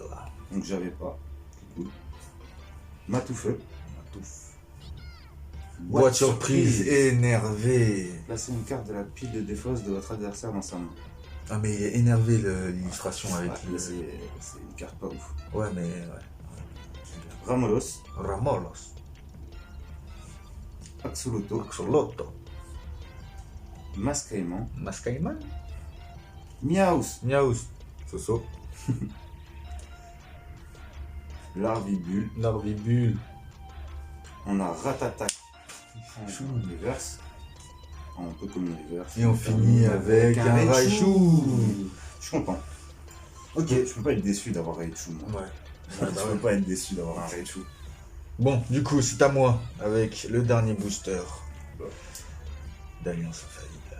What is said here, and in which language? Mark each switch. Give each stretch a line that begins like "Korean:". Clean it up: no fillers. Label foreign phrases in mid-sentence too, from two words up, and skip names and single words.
French: Donc, j'avais pas. C'est cool. Matoufeu. Boîte surprise énervé. Placez une carte de la pile de défausse de votre adversaire dans sa main. Ah, mais énervé l'illustration avec Ouais, le. c'est une carte pas ouf. Ouais, mais ouais. Ramolos. Ramolos. Axolotl. Axolotl. Mascaïman. Mascaïman. Miaus. Miaus. Soso. Larvibule. Larvibule. On a Ratatak. En reverse. Un peu comme une reverse. Et on finit avec un Raichu. Je suis content. Ok, je peux pas être déçu d'avoir Raichu. Moi. Ouais. Je peux pas être déçu d'avoir un Raichu. Bon, du coup, c'est à moi avec le dernier booster d'Alliance Infaillible.